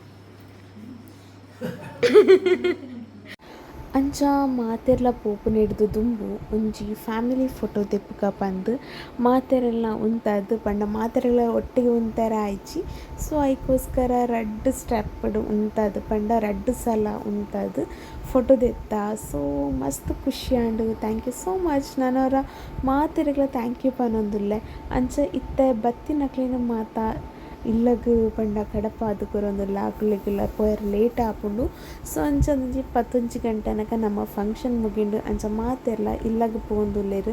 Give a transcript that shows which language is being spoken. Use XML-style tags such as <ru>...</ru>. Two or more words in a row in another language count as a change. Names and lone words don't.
<tcy>ಅಂಚ ಮಾತೆರ್ಲ ಪೋಪುನ ಹಿಡ್ದು ದುಂಬು ಒಂಜಿ ಫ್ಯಾಮಿಲಿ ಫೋಟೋ ತೆಪ್ಪುಗ ಪಂದು ಮಾತೆರೆಲ್ಲ ಉಂತದ್ದು ಪಂಡ ಮಾತೆರೆಲ್ಲ ಒಟ್ಟಿಗೆ ಉಂತರ ಆಯ್ಚಿ ಸೊ ಐಕೋಸ್ಕರ ರಡ್ಡ್ ಸ್ಟೆಪ್ಡ್ ಉಂತದ್ದು ಪಂಡ ರಡ್ಡ್ ಸಲ ಉಂತದ್ದು ಫೋಟೋ ತೆತ್ತ ಸೊ ಮಸ್ತ್ ಖುಷಿ ಆಂಡು</tcy> <en>thank you so much</en> <tcy>ನಾನು ಅವರ ಮಾತೆರೆಗ್ಲ</tcy> <en>thank you</en> <tcy>ಪನೊಂದುಲ್ಲೆ ಅಂಚ ಇತ್ತೆ ಬತ್ತಿನಕ್ಲಿನ ಮಾತಾ ಇಲ್ಲಗ್ ಪಂಡ ಕಡಪ ಅದು ಕೊರೊಂದುಲ್ಲ ಆಕುಲಿಗೆಲ್ಲ ಪೋಯರ್ ಲೇಟ್ ಆಪುಂಡು ಸೊ ಅಂಚ ಒಂಜಿ 11 ಗಂಟೆ ತನಕ ನಮ್ಮ ಫಂಕ್ಷನ್ ಮುಗಿಂಡು ಅಂಚ ಮಾತೆರ್ಲ ಇಲ್ಲಗ್ ಪೋಂದುಲ್ಲೆರ್</tcy>